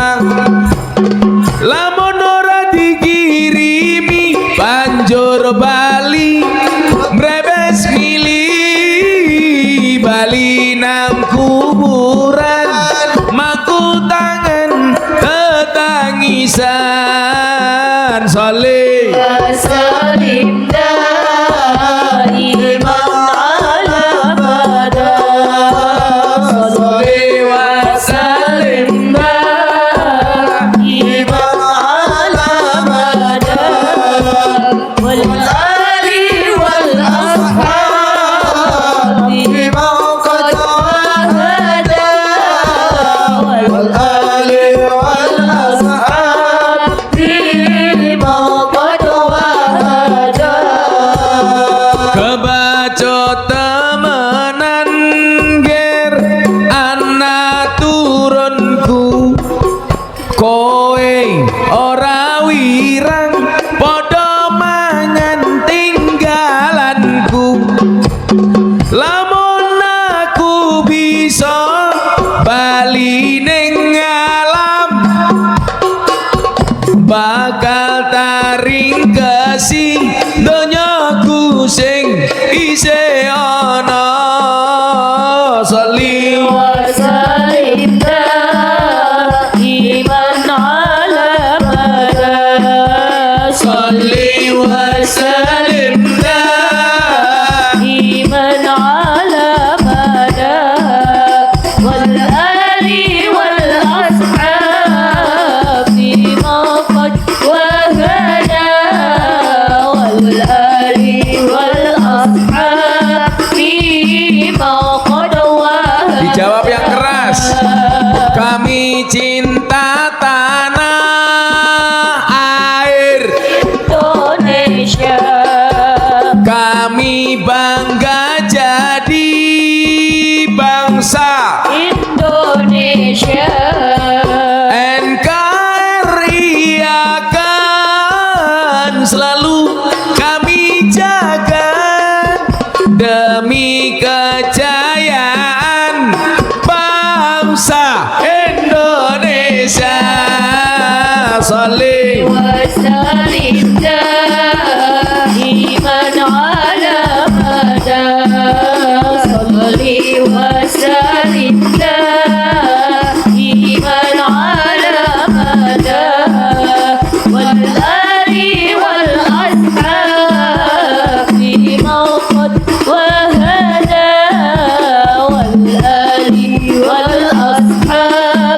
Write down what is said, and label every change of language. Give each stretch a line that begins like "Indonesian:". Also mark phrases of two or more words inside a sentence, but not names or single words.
Javanese: lamun ora dikirimi banjur bali brebes mili bali nang kuburan maku tangan tetangisan saleh
Arabic: وسلم دائما على مدى صل وسلم دائما على مدى والآل والأصحاب بما قد عاهدا والآل والأصحاب بما قد عاهدا
Javanese: kebaca temenan ger anak turunku kowe ora wirang padha mangan tinggalanku lamun aku bisa bali ning alam bakal taring kesi donyaku sing isih ana salih
Arabic: وسلم دائما على مدى صل وسلم دائما على مدى والآل والأصحاب بما قد وهدى والآل والأصحاب بما قد وهدى
Indonesian: dijawab yang keras kami cinta tanah air Indonesia kami bangga jadi bangsa Indonesia NKRI akan selalu kami jaga demi kejayaan bangsa Indonesia salih
Arabic: وسلم دائما على مدى صل وسلم دائما على مدى والآل والأصحاب بما قد وهدى والآل والأصحاب